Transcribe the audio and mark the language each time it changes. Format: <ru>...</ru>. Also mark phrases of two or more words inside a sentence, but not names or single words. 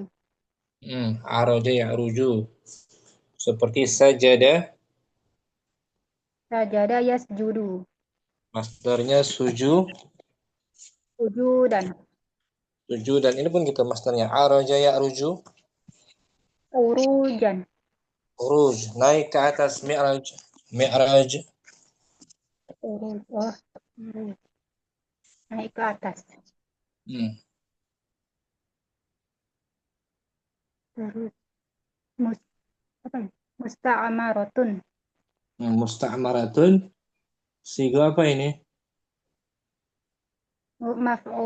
<ar>araja ya'ruju. Seperti sajada, Sajada yasjudu.</ar> <id>masdarnya</id> <ar>Sujudan.</ar> <id>dan ini pun gitu masdarnya.</id> <ar>Araja ya'ruju, Urujan.</ar> <id>uruj, naik ke atas, mi'raj. Mi'raj.</id> <ar>Uruj. Oh, uruj.</ar> <id>Naik ke atas. Terus mus, apa ini?</id> <ar>Musta'amaratun.</ar> <id>Musta'maratun. Siga apa ini?</id> <ar>Maf'ul.</ar>